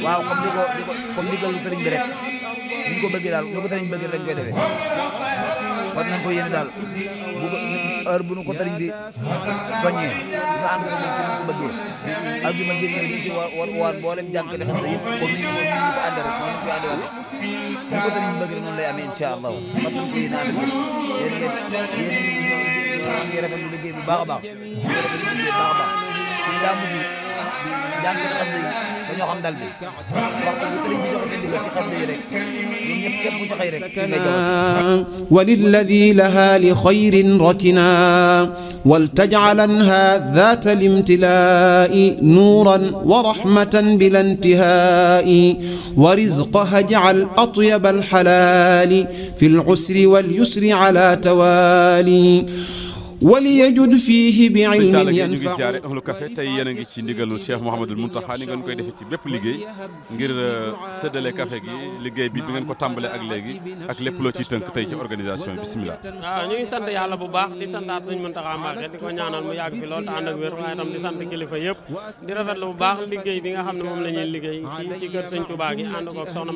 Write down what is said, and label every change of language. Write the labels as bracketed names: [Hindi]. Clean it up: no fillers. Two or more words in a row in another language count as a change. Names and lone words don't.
[Wolof] waaw comme ndigalu sëriñ bi rek ni ñu ko bëggee daal ni ko sëriñ bi bëggee dañ koy defee fas nañ ko yéene daal heure bu nu ko sëriñ bi soññee nga ànd ko moom ci ko bëggee ajuma ji ñu ci war boolem jàngkati xam ne yëpp comme ni ñu ko àndee rek noonu ñu ko àndee waat ni ko sëriñ bi bëggee noonu lay amee [Arabic] إن شاء الله [Wolof] fas nañ ko yéene ànd yéen ngi rafetlu liggéey bu baax a baax ngi rafetlu liggéey bu baax a baax suñu daa mujj di jàng xam ne dañoo xam dal bi waxtu bu sëriñ bi joxe ndigal ci xam ne rek ñun ñëpp képp bu joxee rek ci ngay jawal [Arabic] وللذي لها لخير ركنا ولتجعلنها ذات الامتلاء نورا ورحمة بلا انتهاء ورزقها اجعل أطيب الحلال في العسر واليسر على توالي وليجد فيه بعلم ينفع [Wolof] ahlu café tey yéen a ngi ci ndigalul Cheikh Mouhamadoul Mountakha ni ngeen koy defee ci bépp liggéey ngir séddale café gi liggéey bi ngeen ko tàmbale ak léegi ak lépp loo ciy tënk tey ci organisation bi bismillah. waaw ñu ngi sant yàlla bu baax di santaat Sëñ Mountakha Mbacké di ko ñaanal mu yàgg fi lool te ànd ak wér waaye tam di sant kilifa yëpp di rafetlu bu baax liggéey bi nga xam ne moom la ñuy liggéey ci kër Sëñ Touba gi ànd ko soxna